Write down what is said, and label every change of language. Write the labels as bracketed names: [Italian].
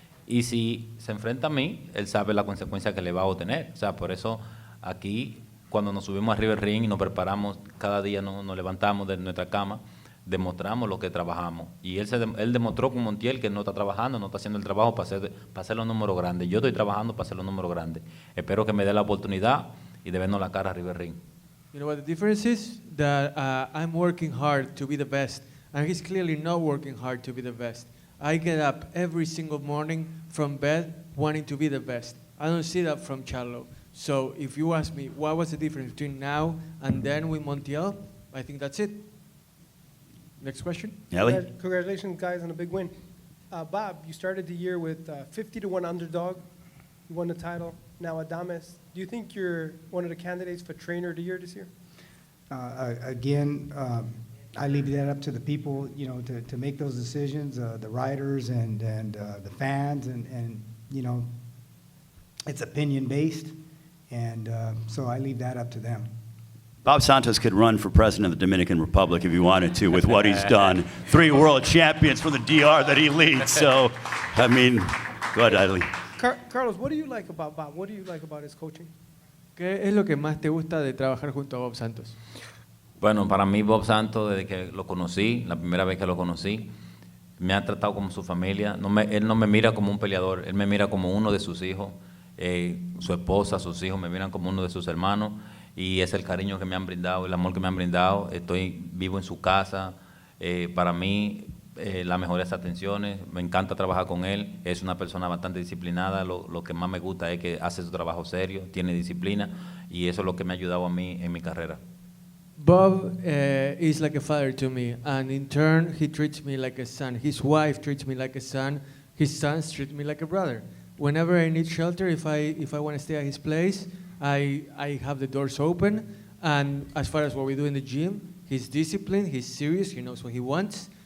[Spanish] Y si se enfrenta a mí, él sabe la consecuencia que le va a obtener. O sea, por eso aquí, cuando nos subimos arriba del ring y nos preparamos, cada día nos levantamos de nuestra cama, demostramos lo que trabajamos. Y él demostró con Montiel que no está trabajando, no está haciendo el trabajo para hacer los números grandes. Yo estoy trabajando para hacer los números grandes. Espero que me dé la oportunidad y de vernos la cara arriba del ring. [English] You know what the difference is? That I'm working hard to be the best, and he's clearly not working hard to be the best. I get up every single morning from bed wanting to be the best. I don't see that from Charlo. So if you ask me what was the difference between now and then with Montiel, I think that's it. Next question. Ellie? Congratulations, guys, on a big win. Bob, you started the year with 50-1 underdog. You won the title. Now Adames. Do you think you're one of the candidates for Trainer of the Year this year? Again, I leave that up to the people, you know, to make those decisions, the writers and the fans, and you know, it's opinion-based, and so I leave that up to them. Bob Santos could run for president of the Dominican Republic if he wanted to with what he's done. 3 world champions for the DR that he leads. So, I mean, go ahead, Eileen. Carlos, what do you like about Bob? What do you like about his coaching? [Spanish] ¿Qué es lo que más te gusta de trabajar junto a Bob Santos? Bueno, para mí Bob Santos, desde que lo conocí, la primera vez que lo conocí, me ha tratado como su familia. Él no me mira como un peleador, él me mira como uno de sus hijos, su esposa, sus hijos me miran como uno de sus hermanos, y es el cariño que me han brindado, el amor que me han brindado. Vivo en su casa, para mí las mejores atenciones, me encanta trabajar con él, es una persona bastante disciplinada, lo que más me gusta es que hace su trabajo serio, tiene disciplina, y eso es lo que me ha ayudado a mí en mi carrera. [English] Bob is like a father to me, and in turn, he treats me like a son. His wife treats me like a son. His sons treat me like a brother. Whenever I need shelter, if I want to stay at his place, I have the doors open. And as far as what we do in the gym, he's disciplined, he's serious, he knows what he wants.